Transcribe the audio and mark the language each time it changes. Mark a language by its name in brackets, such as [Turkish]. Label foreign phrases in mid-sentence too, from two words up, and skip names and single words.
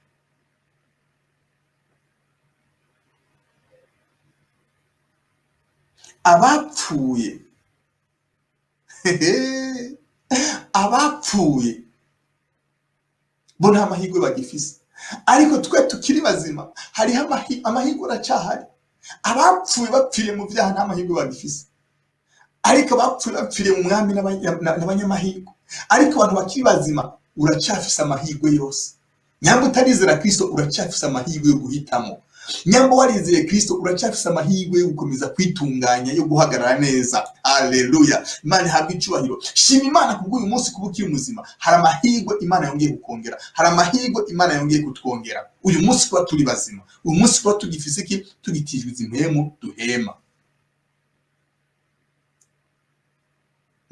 [Rundi] Abapfuye bo nta mahirwe bagifise, ariko twe tukiri bazima hariho amahirwe aracahari. Abapfuye bapfiriye mu byaha nta mahirwe bagifise, ariko abapfuye bapfiriye mu mwami n'abanyamahirwe. Ariko abantu bakiri bazima uracafise amahirwe yose. Nyambo utarizera Kristo uracafise amahirwe yo guhitamo. Nyambo warizeye Kristo uracafise amahirwe yo gukomeza kwitunganya, yo guhagarara neza. Haleluya. Imana ihabwe icubahiro. Shima Imana kubwo uyu munsi kuba ukiri muzima. Hari amahirwe Imana yongeye kukongera, hari amahirwe Imana yongeye kutwongera. Uyu munsi kuba turi bazima, uyu munsi kuba tugifise iki, tugitijwe impemu duhema.